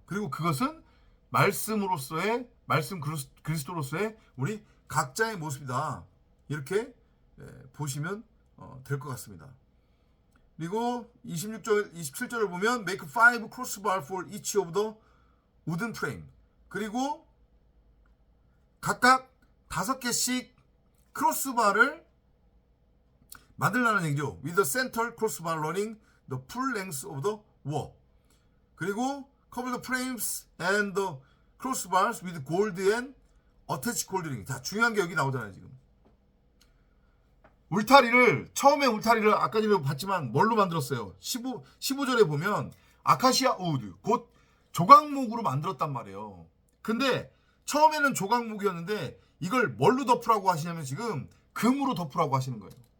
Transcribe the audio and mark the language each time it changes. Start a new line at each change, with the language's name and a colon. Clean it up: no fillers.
Korean: 그리고 그것은 말씀으로서의 말씀 그리스도로서의 우리 각자의 모습이다. 이렇게 보시면 될 것 같습니다. 그리고 26절, 27절을 보면
English: make 5 crossbar for each of the wooden frame.
Korean: 그리고 각각 5개씩 크로스바를 만들라는 얘기죠.
English: with the center crossbar running the full length of the wall.
Korean: 그리고
English: cover the frames and the crossbars with gold and attached gold ring.
Korean: 자, 중요한 게 여기 나오잖아요, 지금. 처음에 울타리를 아까 전에 봤지만 뭘로 만들었어요? 15절에 보면 아카시아 우드, 곧 조각목으로 만들었단 말이에요. 근데 처음에는 조각목이었는데 이걸 뭘로 덮으라고 하시냐면 지금 금으로 덮으라고 하시는 거예요.